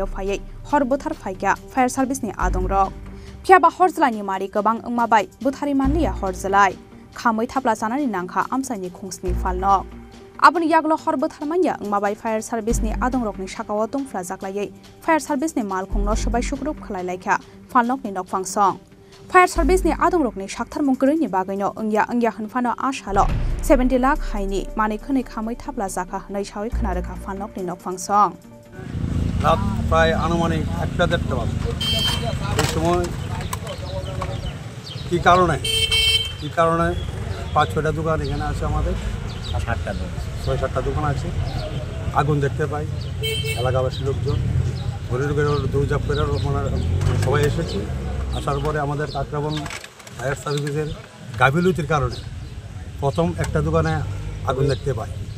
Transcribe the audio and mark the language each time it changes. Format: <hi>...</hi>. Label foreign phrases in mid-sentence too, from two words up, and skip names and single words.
<trp>phayai hor buthar phaikya</trp> <en>fire service</en> <trp>ni adong rok Kiaba horzelai mari gobang ongmabai buthari manliya horzelai khamai thapla sanani nangkha amsaini khungsni falnok aboni yaglo hor butharmanya ongmabai</trp> <en>fire service</en> <trp>ni adongrokni sakao tongfla jaklai</trp> <en>fire service</en> <trp>ni malkhongno sabai sukrup khlai laikha falnok ni nokfangsong</trp> <en>fire service</en> <trp>ni adongrokni sakthar mungkruni bagaino ongya hunfano ashalo 70 lakh haini mani khoni khamai thapla jakha hnai sawi khnarekha falnok ni nokfangsong</trp> <bn>রাত প্রায় আনুমানিক 1:30 বাজে এই সময় কি কারণে 5-6টা দোকান এখানে আছে আমাদের 6-7টা দোকান আছে আগুন দেখতে পাই এলাকাবাসী লোকজন ঘরে দৌড়ঝাঁপ করে সবাই এসেছি আসার পরে আমাদের কাকরাবন</bn> <en>fire service</en> <bn>গাফিলতির কারণে প্রথম একটা দোকানে আগুন দেখতে পাই</bn>